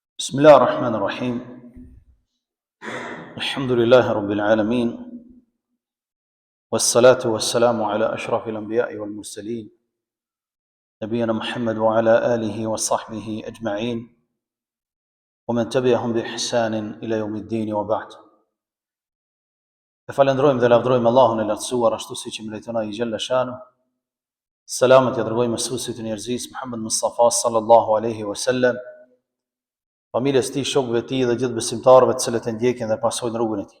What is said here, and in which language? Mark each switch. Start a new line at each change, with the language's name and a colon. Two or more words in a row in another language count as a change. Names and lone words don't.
Arabic: بسم الله الرحمن الرحيم الحمد لله رب العالمين والصلاة والسلام على أشرف الأنبياء والمرسلين نبينا محمد وعلى آله وصحبه أجمعين ومن تبعهم بإحسان إلى يوم الدين وبعد.
Albanian: Falendrojmë dhe lavdrojmë Allahun e lartësuar ashtu siç i meriton ai
Arabic: جل شأنه.
Albanian: Selamet ja dërgojmë mësuesit e njerëzisë Muhammed Mustafa
Arabic: صلى الله عليه وسلم,
Albanian: familjes tij, shokëve të tij dhe gjithë besimtarëve të cilët e ndjekin dhe pasojnë rrugën e tij.